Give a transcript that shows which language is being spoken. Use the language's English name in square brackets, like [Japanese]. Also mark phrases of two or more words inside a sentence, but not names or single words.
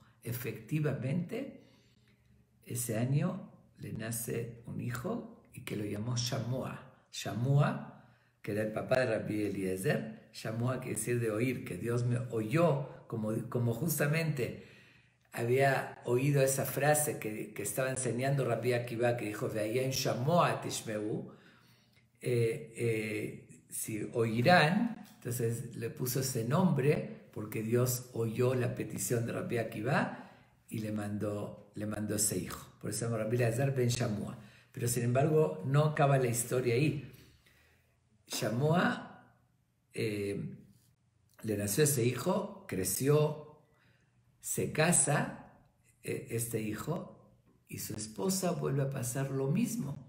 [Spanish] Efectivamente, ese año le nace un hijo y que lo llamó Shamoa. Shamoa, que era el papá de Rabbi Eliezer. Shamoa quiere decir de oír, que Dios me oyó, como justamente había oído esa frase que estaba enseñando Rabbi Akiva, que dijo: [Hebrew] ואם שמוע תשמעו, [Spanish] si oirán. Entonces le puso ese nombre porque Dios oyó la petición de Rabbi Akiva y le mandó ese hijo. Por eso se llama Rabbi Eliezer ben Shamoa. Pero sin embargo no acaba la historia ahí. Shamoa le nació ese hijo, creció, se casa este hijo, y su esposa vuelve a pasar lo mismo.